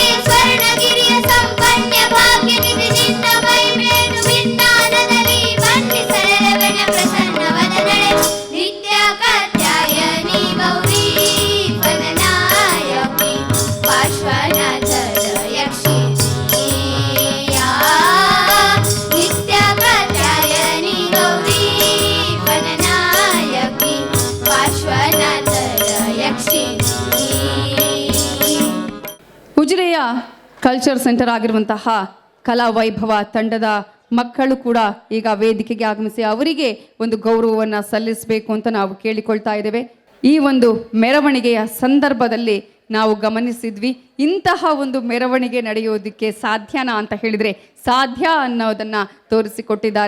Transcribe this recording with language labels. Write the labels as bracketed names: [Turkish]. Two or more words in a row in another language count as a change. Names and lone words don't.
[Kannada] ಸ್ವರ್ಣಗಿರಿಯ ಸಂಪನ್ಯ ಭಾಗ್ಯ ನಿಧಿ ನಿನ್ನ ಮಹಿಮೇನು ವಿಜ್ಞಾನದಲ್ಲಿ ಬನ್ನಿ ಸರಳವನ ಪ್ರಸನ್ನ ವದನಳೆ ನಿತ್ಯ ಕಾತ್ಯಾಯನಿ ಗೌರಿ ವದನಾಯಕಿ ಪಾರ್ಶ್ವನಾಥದ ಯಕ್ಷಿಣಿ ನಿತ್ಯ ಕಾತ್ಯಾಯನಿ ಗೌರಿ ವದನಾಯಕಿ ಪಾರ್ಶ್ವನಾಥದ ಯಕ್ಷಿಣಿ. ಉಜಿರೆಯ ಕಲ್ಚರ್ ಸೆಂಟರ್ ಆಗಿರುವಂತಹ ಕಲಾ ವೈಭವ ತಂಡದ ಮಕ್ಕಳು ಕೂಡ ಈಗ ವೇದಿಕೆಗೆ ಆಗಮಿಸಿ ಅವರಿಗೆ ಒಂದು ಗೌರವವನ್ನು ಸಲ್ಲಿಸಬೇಕು ಅಂತ ನಾವು ಕೇಳಿಕೊಳ್ತಾ ಇದ್ದೇವೆ. ಈ ಒಂದು ಮೆರವಣಿಗೆಯ ಸಂದರ್ಭದಲ್ಲಿ ನಾವು ಗಮನಿಸಿದ್ವಿ, ಇಂತಹ ಒಂದು ಮೆರವಣಿಗೆ ನಡೆಯೋದಕ್ಕೆ ಸಾಧ್ಯನಾ ಅಂತ ಹೇಳಿದರೆ ಸಾಧ್ಯ ಅನ್ನೋದನ್ನು ತೋರಿಸಿಕೊಟ್ಟಿದ್ದಾರೆ.